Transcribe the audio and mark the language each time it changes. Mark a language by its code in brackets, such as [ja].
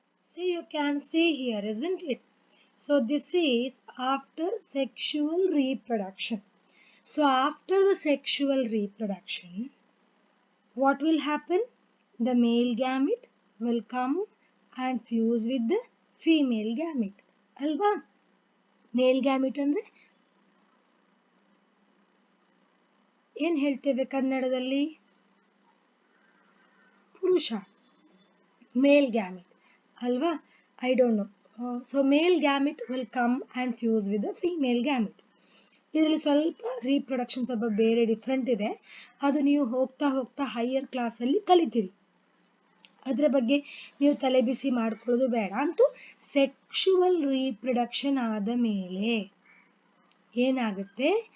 [en] See, you can see here, isn't it? So this is after sexual reproduction. So after the sexual reproduction, what will happen? The male gamete will come and fuse with the female gamete. [kn] Alva? Male gamete ಅಂದ್ರೆ ಏನು ಹೇಳ್ತೇವೆ ಕನ್ನಡದಲ್ಲಿ? [en] ಪುರುಷ. Male gamete. [kn] Alva? [en] I don't know. So male gamete will come and fuse with the female gamete. [kn] ಇದರಲ್ಲಿ ಸ್ವಲ್ಪ reproduction ಸ್ವಲ್ಪ ಬೇರೆ different ಇದೆ. ಅದು ನೀವು ಹೋಗ್ತಾ ಹೋಗ್ತಾ ಹೈಯರ್ ಕ್ಲಾಸಲ್ಲಿ ಕಲಿತೀರಿ. ಅದರ ಬಗ್ಗೆ ನೀವು ತಲೆ ಬಿಸಿ ಮಾಡ್ಕೊಳ್ಳೋದು ಬೇಡ. ಅಂತೂ ಸೆಕ್ಷುವಲ್ ರೀಪ್ರೊಡಕ್ಷನ್ ಆದ ಮೇಲೆ ಏನಾಗುತ್ತೆ?